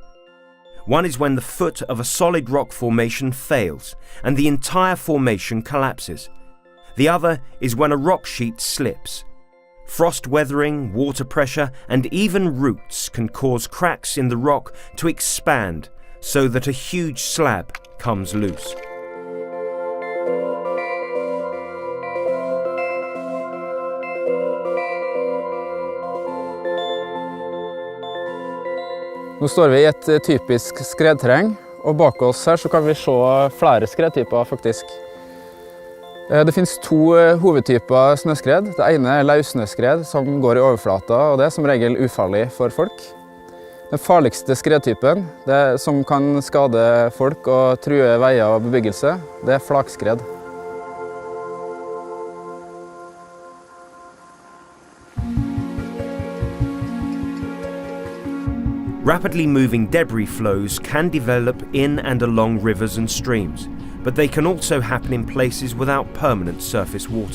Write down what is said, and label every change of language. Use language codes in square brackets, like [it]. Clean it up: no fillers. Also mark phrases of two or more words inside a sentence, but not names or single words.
[en] One is when the foot of a solid rock formation fails and the entire formation collapses. The other is when a rock sheet slips. Frost weathering, water pressure, and even roots can cause cracks in the rock to expand so that a huge slab comes loose. [no] Nå står vi I et typisk skredterreng, og bak oss her så kan vi se flere skredtyper faktisk. Det finnes to hovedtyper snøskred. Det ene løssnøskred som går I overflata, og det som regel ufarlig for folk. Den farligste skredtypen, det som kan skade folk og true veier og bebyggelse, det flakskred. [en] Rapidly moving debris flows can develop in and along rivers and streams, but they can also happen in places without permanent surface water.